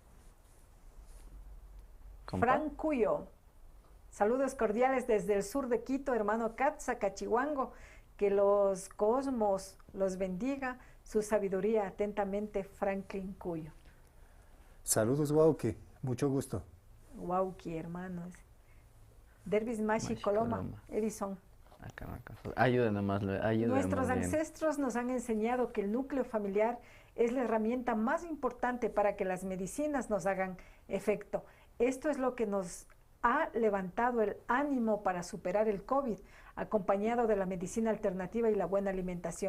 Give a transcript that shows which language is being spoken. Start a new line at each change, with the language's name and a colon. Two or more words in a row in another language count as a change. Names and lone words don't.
Spanish: Frank Cuyo, saludos cordiales desde el sur de Quito, hermano Katza, Cachihuango. Que los cosmos los bendiga, su sabiduría. Atentamente, Franklin Cuyo. Saludos, Wauki. Mucho gusto. Wauki, hermanos. Dervis Mashi Coloma, Edison. Ayúdenos más. Nuestros ancestros nos han enseñado que el núcleo familiar es la herramienta más importante para que las medicinas nos hagan efecto. Esto es lo que nos ha levantado el ánimo para superar el COVID, acompañado de la medicina alternativa y la buena alimentación.